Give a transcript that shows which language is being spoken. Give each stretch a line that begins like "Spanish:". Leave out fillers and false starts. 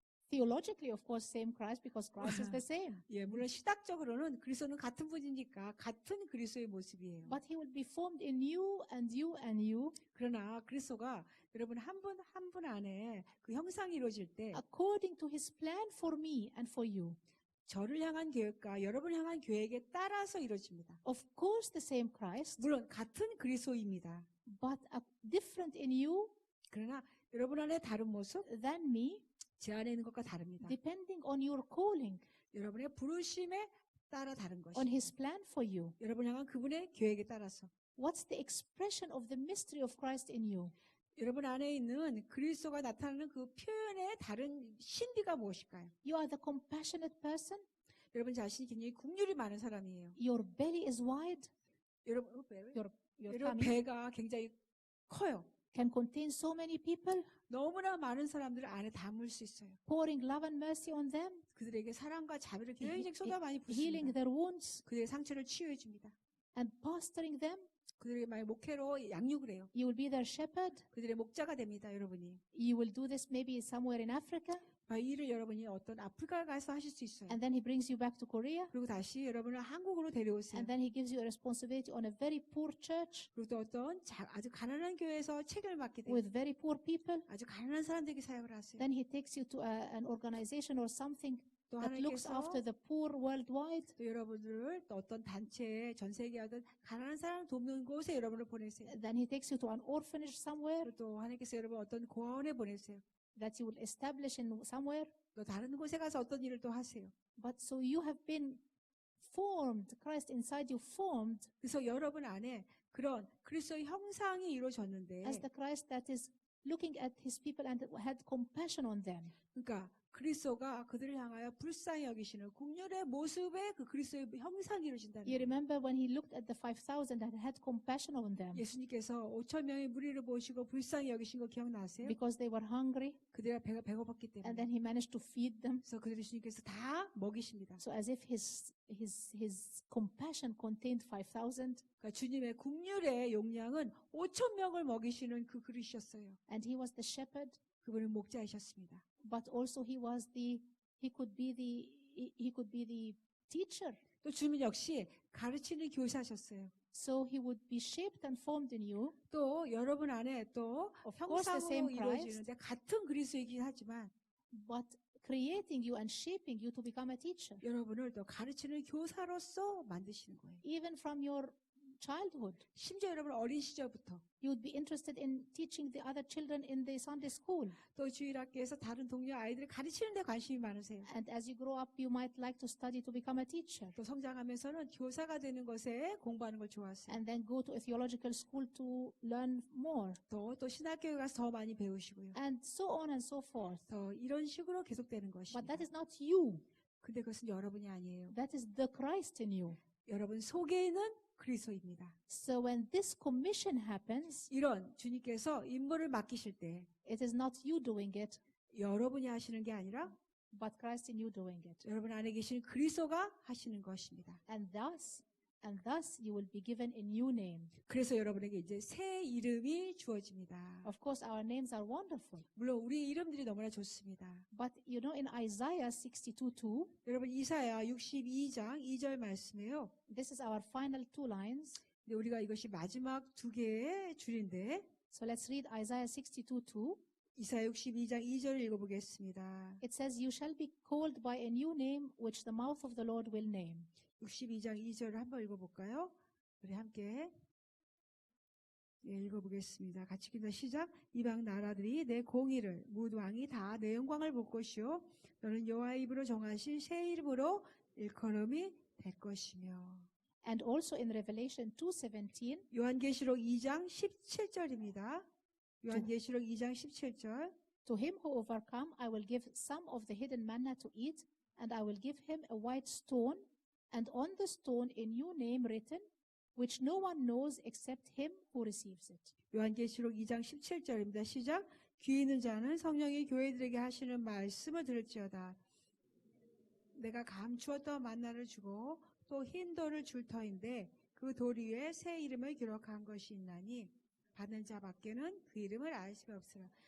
English: Theologically, of course, same Christ because Christ is the same.
Korean: 예, 물론 시각적으로는 그리스도는 같은 분이니까 같은 그리스도의 모습이에요.
English: But He will be formed in you and you and you
Korean: 그러나 그리스도가 여러분 한 분 한 분 안에 그 형상이 이루어질 때
English: according to His plan for me and for you.
Korean: 저를 향한 계획과 여러분을 향한 계획에 따라서 이루어집니다.
English: Of course, the same Christ,
Korean: 물론 같은 그리스도입니다.
English: but different in you
Korean: 그러나 여러분 안에 다른 모습,
English: than me,
Korean: 제 안에 있는 것과 다릅니다.
English: depending on your calling,
Korean: 여러분의 부르심에 따라 다른
English: on
Korean: 것입니다.
English: His plan for you.
Korean: 여러분 향한 그분의 계획에 따라서
English: What's the expression of the mystery of Christ in you?
Korean: 여러분 안에 있는 그리스도가 나타나는 그 표현의 다른 신비가 무엇일까요?
English: You are the compassionate person.
Korean: 여러분 자신이 굉장히 국률이 많은 사람이에요.
English: Your belly is wide.
Korean: 여러분
English: Your
Korean: 여러분
English: tummy
Korean: 배가 굉장히 커요.
English: can contain so many people,
Korean: 너무나 많은 사람들을 안에 담을 수 있어요.
English: pouring love and mercy on them,
Korean: 그들에게 사랑과 자비를 굉장히
English: he-
Korean: 쏟아 많이
English: healing
Korean: 붓습니다.
English: their wounds,
Korean: 그들의 상처를 치유해 줍니다.
English: and pastoring them.
Korean: 그들에게 많이 목회로 양육을 해요.
English: You will be their shepherd.
Korean: 그들의 목자가 됩니다, 여러분이.
English: You will do this maybe somewhere in Africa,
Korean: 이 일을 여러분이 어떤 아프리카에 가서 하실 수 있어요.
English: and then He brings you back to Korea,
Korean: 그리고 다시 여러분을 한국으로 데려오세요.
English: and then He gives you a responsibility on a very poor church
Korean: 그리고 또 어떤 아주 가난한 교회에서 책임을 맡게 돼요.
English: with very poor people.
Korean: 아주 가난한 사람들에게 사역을 하세요.
English: Then He takes you to an organization or something
Korean: 또
English: that looks
Korean: 하나님께서
English: after the poor worldwide.
Korean: 또 여러분들을 또 어떤 단체에 전 세계에 어떤 가난한 사람 돕는 곳에 여러분을 보내세요.
English: Then he takes you to an orphanage somewhere
Korean: 그리고 또 하나님께서 여러분 어떤 고아원에 보내세요.
English: that you will establish in somewhere.
Korean: 또 다른 곳에 가서 어떤 일을 또 하세요.
English: But so you have been formed, Christ inside you formed
Korean: 그래서 여러분 안에 그런 그리스도의 형상이 이루어졌는데,
English: as the Christ that is looking at his people and had compassion on them.
Korean: 그러니까 그리스도가 그들을 향하여 불쌍히 여기시는 국률의 모습의 그 그리스도의 형상이 이루어진다는
English: You
Korean: 거예요.
English: remember when he looked at the 5,000 and had compassion on them
Korean: 예수님께서 5천 명의 무리를 보시고 불쌍히 여기신 거 기억나세요?
English: because they were hungry,
Korean: 그들의 배가 배고팠기
English: and
Korean: 때문에.
English: then he managed to feed them.
Korean: 그래서 그들을 예수님께서 다 먹이십니다.
English: So as if his compassion contained 5,000,
Korean: 그러니까 주님의 국률의 용량은 5천 명을 먹이시는 그 그릇이었어요.
English: and he was the shepherd,
Korean: 그분은 목자이셨습니다.
English: but also he could be the teacher.
Korean: 또 주님 역시 가르치는 교사셨어요.
English: So he would be shaped and formed in you.
Korean: 또 여러분 안에 또
English: Of course, the same
Korean: 형상으로
English: Christ.
Korean: 이루어지는데 같은 그리스도이긴 하지만
English: But creating you and shaping you to become a teacher,
Korean: 여러분을 또 가르치는 교사로서 만드시는 거예요.
English: even from your childhood.
Korean: 심지어 여러분 어린 시절부터
English: You would be interested in teaching the other children in the Sunday school.
Korean: 또 주일학교에서 다른 동료 아이들을 가르치는 데 관심이 많으세요.
English: And as you grow up, you might like to study to become a teacher.
Korean: 또 성장하면서는 교사가 되는 것에 공부하는 걸 좋아하세요.
English: And then go to a theological school to learn more.
Korean: 또 신학교에 가서 더 많이 배우시고요.
English: And so on and so forth.
Korean: 더 이런 식으로 계속되는
English: But
Korean: 것입니다.
English: that is not you.
Korean: 근데 그것은 여러분이 아니에요.
English: That is the Christ in you.
Korean: 여러분 속에 있는 그리스도입니다.
English: So when this commission happens,
Korean: 이런 주님께서 임무를 맡기실 때
English: it is not you doing it,
Korean: 여러분이 하시는 게 아니라
English: but Christ in you doing it.
Korean: 여러분 안에 계신 그리스도가 하시는 것입니다.
English: And thus you will be given a new name.
Korean: 그래서 여러분에게 이제 새 이름이 주어집니다.
English: Of course, our names are wonderful.
Korean: 물론 우리 이름들이 너무나 좋습니다.
English: But you know, in Isaiah 62:2,
Korean: 여러분 이사야 62장 2절 말씀에요.
English: this is our final two lines.
Korean: 근데 우리가 이것이 마지막 두 개의 줄인데
English: So let's read Isaiah 62:2.
Korean: 이사야 62장 2절을 읽어보겠습니다.
English: It says, "You shall be called by a new name, which the mouth of the Lord will name."
Korean: 62장 2절을 한번 읽어볼까요? 우리 함께 읽어보겠습니다. 같이 읽습니다. 시작. 이방 나라들이 내 공의를 뭇 왕이 다 내 영광을 볼 것이요 너는 여호와의 입으로 정하신 새 이름으로 일컬음이 될 것이며.
English: And also in Revelation 2:17,
Korean: 요한계시록 2장 17절입니다. 요한계시록 2장 17절.
English: "To him who overcome, I will give some of the hidden manna to eat, and I will give him a white stone, and on the stone a new name written, which no one knows except him who receives it."
Korean: 요한계시록 2장 17절입니다. 시작. 귀 있는 자는 성령이 교회들에게 하시는 말씀을 들을지어다. 내가 감추었던 만나를 주고 또 흰 돌을 줄 터인데 그 돌 위에 새 이름을 기록한 것이 있나니 받는 자 밖에는 그 이름을 알 수가 없으라.